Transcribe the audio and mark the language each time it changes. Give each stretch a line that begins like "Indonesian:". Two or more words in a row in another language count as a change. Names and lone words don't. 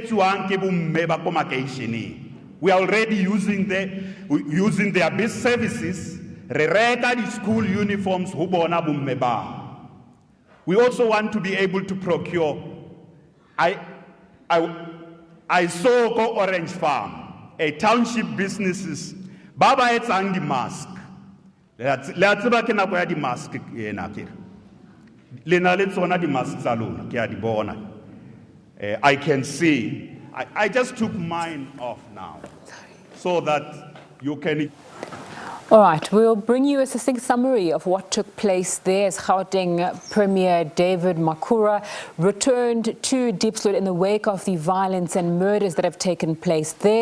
English: We are already using their best services. The school uniforms. We also want to be able to procure. I saw go Orange Farm, a township businesses.
Southern Sotho: Baba etsang di mask. Le tseba ke nako ya di mask ena ke. Le na le tsona di mask tsa lona ke a di bona.
English: I can see. I just took mine off now so that you can. All right, we'll bring you a succinct summary of what took place there as Gauteng Premier David Makhura returned to Diepsloot in the wake of the violence and murders that have taken place there.